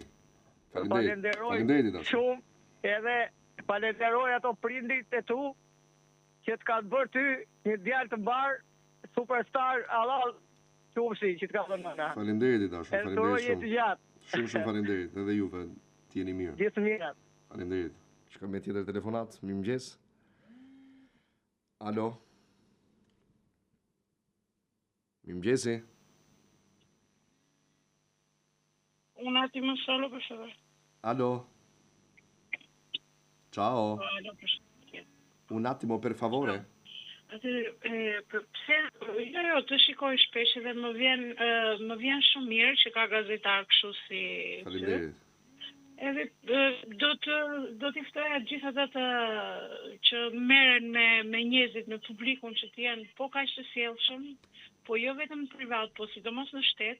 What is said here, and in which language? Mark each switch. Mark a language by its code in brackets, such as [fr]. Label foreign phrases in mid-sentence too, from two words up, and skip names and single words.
[sq] Falenderoj shumë edhe falenderoj ato prindrit e tu që të kanë bërë ty një djalë të mbar, superstar Allah qumësi që të ka dhënë mëna. Falenderit dashur, falenderit jetë gjatë. Shumë falenderit, edhe juve, t'jeni mirë. Gjithë mirat. Falenderit. Shkoj me tjetër telefonat, mirëmëngjes. Alo. Mirëmëngjesi. [it] Un attimo solo per favore. [sq] Alo. Ciao. Alo, [it] Un attimo per favore. [sq] Pse jo të shikoj shpesh dhe më vjen shumë mirë që ka gazetar kështu si. Faleminderit. Edhe do t'i ftoja gjithë ata që merren me njerëzit në publikun që të jenë po kaq të sjellshëm, po jo vetëm privat, po sidomos në shtet.